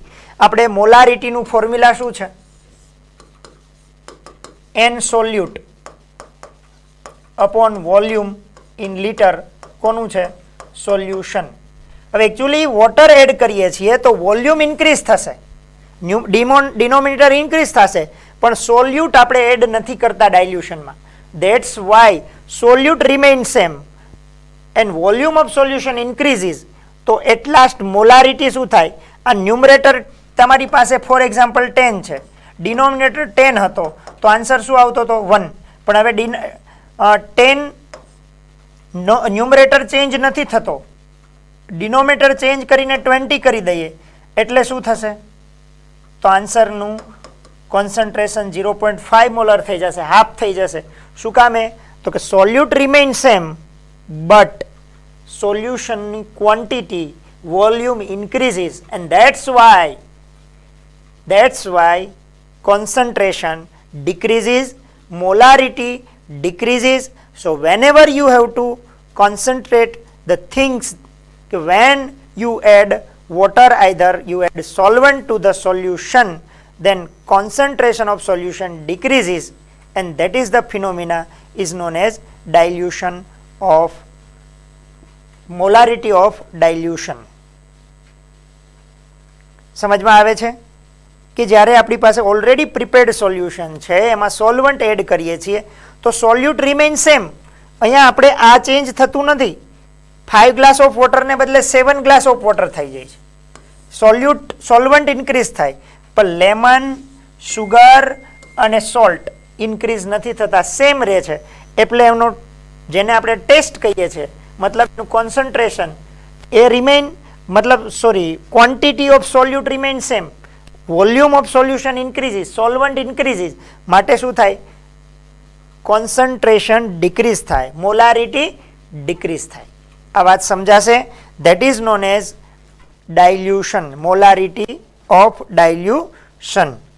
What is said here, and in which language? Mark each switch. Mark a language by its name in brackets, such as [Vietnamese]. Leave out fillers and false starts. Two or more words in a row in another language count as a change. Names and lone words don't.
[Gujarati] આપણે મોલારિટીનું ફોર્મ્યુલા શું છે? [English] n solute upon volume in litre. [Gujarati] કોનું છે? સોલ્યુશન. હવે [English] actually water add [Gujarati] કરીએ છીએ તો [English] volume increase [Gujarati] થશે, [English] denominator increase [Gujarati] થશે, પણ સોલ્યુટ આપણે એડ નથી કરતા ડાયલ્યુશનમાં. [English] That's why solute remains same and volume of solution increases. [Gujarati] તો [English] at last molarity [Gujarati] શું થાય? આ ન્યુમરેટર તમારી પાસે [English] for example [Gujarati] 10 છે, ડિનોમિનેટર 10 હતો તો આન્સર શું આવતો હતો? 1. પણ હવે 10 [English] numerator change [Gujarati] નથી થતો, [English] denominator change [Gujarati] કરીને 20 કરી દઈએ એટલે શું થશે? તો આન્સરનું કોન્સન્ટ્રેશન 0.5 મોલર થઈ જશે, હાફ થઈ જશે. શું કામે? તો કે [English] solute remain same but solution's quantity volume increases and that's why concentration decreases, molarity decreases. So whenever you have to concentrate the things, when you add water, either you add solvent to the solution, then concentration of solution decreases, and that is the phenomena is known as dilution of molarity of dilution. [Gujarati] સમજમાં આવે છે કે જ્યારે આપણી પાસે [English] already prepared solution [Gujarati] છે એમાં [English] solvent add [Gujarati] કરીએ છીએ તો [English] solute remain same. [Gujarati] અહીંયા આપણે આ ચેન્જ થતું નથી. 5 ગ્લાસ ઓફ વોટરને બદલે 7 [English] glass of water [Gujarati] થઈ જાય છે. [English] solvent increase [Gujarati] થાય પણ લેમન, સુગર અને [English] salt increase [Gujarati] નથી થતા, સેમ રહે છે. એટલે એમનો જેને આપણે ટેસ્ટ કહીએ છીએ મતલબ એનું કોન્સન્ટ્રેશન એ રિમેઇન [English] quantity of solute remains same, volume of solution increases, solvent increases, [Gujarati] માટે શું થાય? [English] concentration decrease [Gujarati] થાય, [English] molarity decrease [Gujarati] થાય. આ વાત સમજાશે? [English] that is known as dilution, molarity of dilution.